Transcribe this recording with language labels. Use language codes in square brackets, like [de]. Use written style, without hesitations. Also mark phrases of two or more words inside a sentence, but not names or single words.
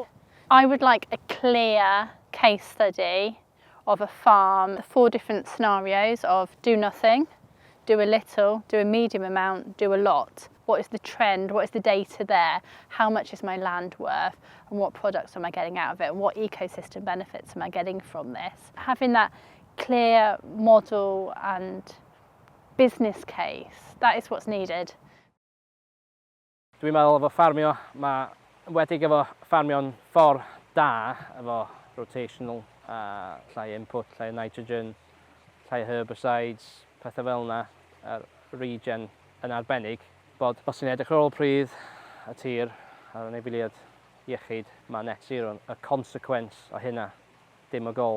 [en] I would like a clear case study of a farm, 4 different scenarios of do nothing, do a little, do a medium amount, do a lot. What is the trend? What is the data there? How much is my land worth? And what products am I getting out of it? And what ecosystem benefits am I getting from this? Having that clear model and business case, that is what's needed. [cy] Dwi'n meddwl efo ffarmio, mae wedig efo ffarmio'n ffordd da efo rotational, llai input, llai nitrogen, llai herbicides, pethau fel yna, regen yn arbennig. Bod os ni'n edrych ar ôl pridd y tir a'r anifeiliaid iechyd, mae [en] net zero [cy] y consequence o hynna, dim o gol.